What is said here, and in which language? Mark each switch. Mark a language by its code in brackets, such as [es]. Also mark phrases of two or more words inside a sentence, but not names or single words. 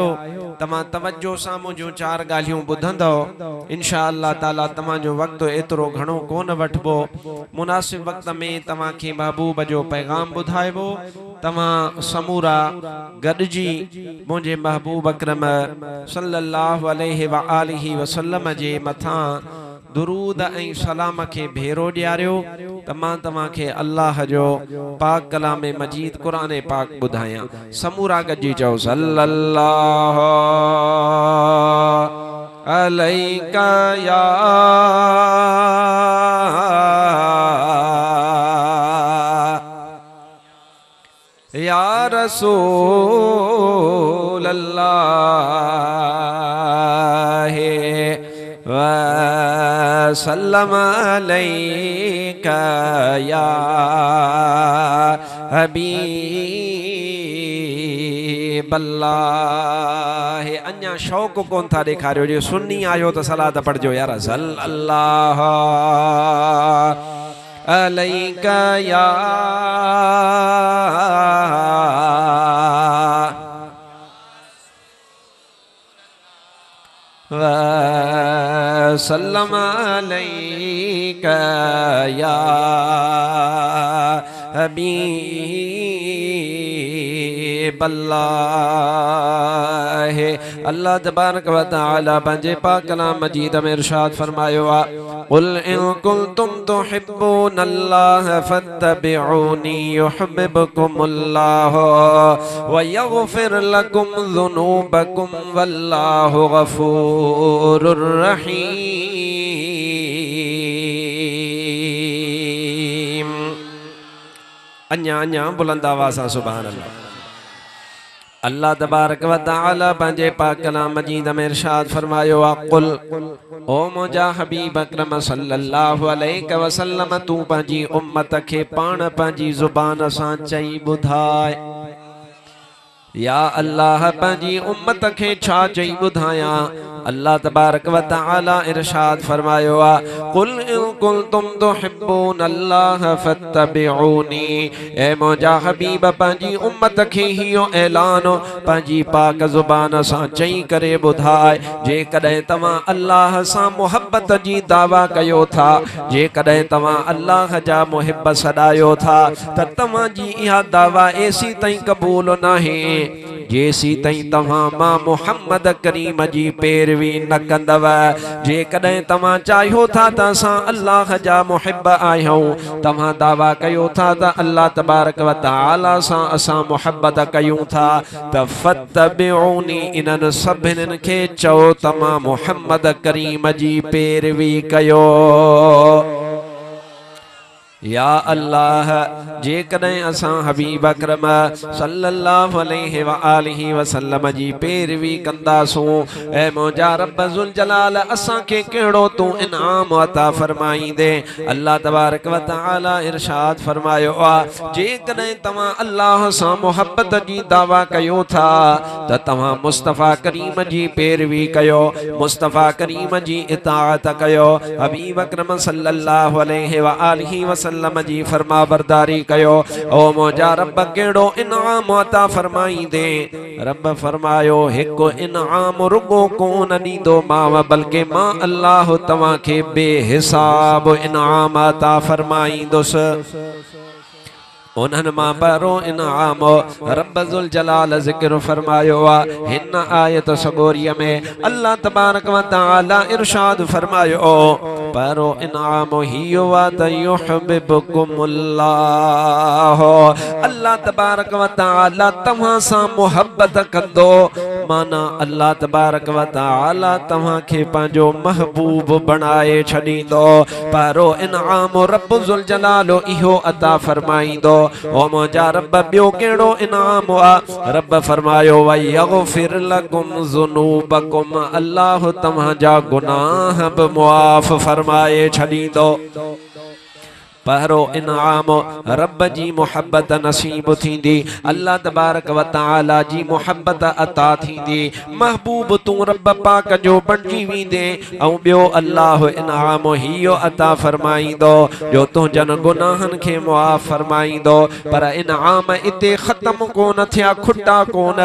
[sd] तव्हां तवज्जो सां मुंहिंजूं चार ॻाल्हियूं ॿुधंदव [ar] إن شاء الله تعالى [sd] तव्हांजो वक़्तु एतिरो घणो कोन वठिबो। मुनासिब वक़्त में तव्हांखे महबूब जो पैगाम ॿुधाइबो। तव्हां समूरा गॾिजी मुंहिंजे महबूब अकरम [ar] صلى الله عليه وآله وسلم [sd] जे मथां दुरूद ऐं सलाम के भेरो ॾियारियो त मां तव्हांखे अल्लाह जो पाक कलाम मजीद क़ुरान पाक ॿुधायां। समूरा गॾिजी चओ [ar] صلى الله عليك يا يا رسول الله وسلم عليك يا حبيب الله. [sd] अञा शौक़ कोन था ॾेखारियो जो सुन्नी आयो त सलात पढ़जो यार सल्लल्लाहु [ar] عليك يا وسلم عليك يا حبيب الله. الله تبارك وتعالى [sd] पंहिंजे पाक कलाम मजीद में इरशाद फरमायो आहे [ar] قل إن كنتم تحبون الله فاتبعوني يحببكم الله ويغفر لكم ذنوبكم والله غفور رحيم. [sd] अन्या बुलंद आवाज़ सां [ar] سبحان الله. الله تبارك وتعالى [sd] पंहिंजे पाक कलाम मजीद में इरशाद फरमायो आहे कुल ओ मुंहिंजा हबीब अकरम [ar] صلى الله عليه وسلم [sd] तू पंहिंजी उम्मत खे पाण पंहिंजी ज़ुबान सां चई ॿुधाए [ar] يا الله [sd] पंहिंजी उम्मत खे छा चई ॿुधायां। [ar] الله تبارك وتعالى [sd] इरशाद फरमायो आ, [ar] قل إن كنتم تحبون الله فاتبعوني. [sd] ए मुंहिंजा हबीब पंहिंजी उम्मत खे हियो ऐलान पंहिंजी पाक ज़ुबान सां चई करे ॿुधाए, जेकॾहिं तव्हां अल्लाह सां मुहब्बत जी दावा कयो था, जेकॾहिं तव्हां अल्लाह जा मुहिब सॾायो था, त तव्हांजी इहा दावा एसी ताईं क़बूल नाहे जेसी ताईं तव्हां मां मुहम्मद करीम जी पैरवी न कंदव। जेकॾहिं तव्हां चाहियो था त असां अल्लाह जा मुहिब आहियूं, तव्हां दावा कयो था त [ar] الله تبارك وتعالى [sd] सां असां मुहब्बत कयूं था, त फत्तबिऊनी इन्हनि सभिनीनि खे चओ तव्हां मुहम्मद करीम जी पैरवी कयो। [ar] يا الله [sd] जेकॾहिं असां हबीब अकरम [ar] صلى الله عليه وآله وسلم [sd] जी पैरवी कंदासूं, ऐ मुंहिंजा रब [ar] ذو الجلال [sd] असांखे कहिड़ो तूं इनाम अता फरमाईंदे। [ar] الله تبارك وتعالى [sd] इरशाद फरमायो आहे, जेकॾहिं तव्हां अल्लाह सां मुहब्बत जी दावा कयो था त तव्हां मुस्तफ़ा करीम जी पैरवी कयो, मुस्तफ़ा करीम जी इताअत कयो, हबीब अकरम [ar] صلى الله عليه وآله وسلم [sd] जी फरमा बरदारी कयो। ओ मुंहिंजा रब कहिड़ो इनाम अता फरमाईंदे। रब फरमायो, हिकु इनाम रुगो कोन ॾींदो मां, बल्कि मां अल्लाह तव्हांखे बेहिसाब इनाम अता फरमाईंदुसि। उन्हनि मां पहिरों इनाम रब [ar] ذو الجلال [sd] ज़िक्र फरमायो आहे। हिन आयत सगोरीअ में [ar] الله تبارك وتعالى [sd] इरशाद फरमायो, पहिरों इनाम हियो आहे त युहिब्बुकुमुल्लाह, [ar] الله تبارك وتعالى [sd] तव्हां सां मुहब्बत कंदो, माना [ar] الله تبارك وتعالى [sd] तव्हांखे पंहिंजो महबूब बणाए छॾींदो। पहिरों इनाम रब [ar] ذو الجلال [sd] इहो अता फरमाईंदो। ओ मुंहिंजा रब ॿियो कहिड़ो इनाम आहे। रब फरमायो, [ar] ويغفر لكم ذنوبكم, [sd] अल्लाह तव्हांजा गुनाह बि मुआफ़ फरमाए छॾींदो। पहिरों इनाम रब जी मुहब्बत नसीब थींदी, [ar] الله تبارك وتعالى [sd] जी मुहब्बत अता थींदी, महबूब तूं रब पाक जो बणिजी वेंदे। ऐं ॿियो अल्लाह इनाम हियो अता फरमाईंदो जो तुंहिंजनि गुनाहनि खे मुआफ़ फरमाईंदो। पर इनाम इते ख़त्म कोन थिया, खुटा कोन।